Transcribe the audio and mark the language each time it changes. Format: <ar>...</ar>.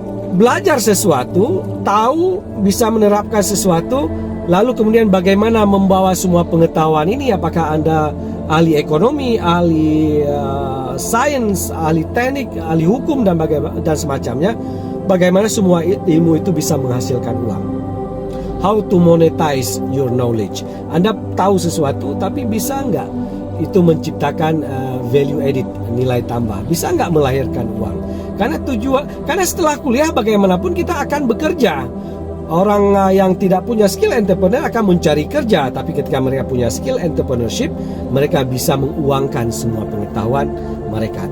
<id>Belajar sesuatu, tahu, bisa menerapkan sesuatu, lalu kemudian bagaimana membawa semua pengetahuan ini. Apakah Anda ahli ekonomi, ahli sains, ahli teknik, ahli hukum dan semacamnya? Bagaimana semua ilmu itu bisa menghasilkan uang?</id> <en>How to monetize your knowledge?</en> <id>Anda tahu sesuatu, tapi bisa nggak itu menciptakan value added, nilai tambah? Bisa nggak melahirkan uang? Karena setelah kuliah bagaimanapun kita akan bekerja. Orang yang tidak punya skill entrepreneur akan mencari kerja, tapi ketika mereka punya skill entrepreneurship, mereka bisa menguangkan semua pengetahuan mereka.</id>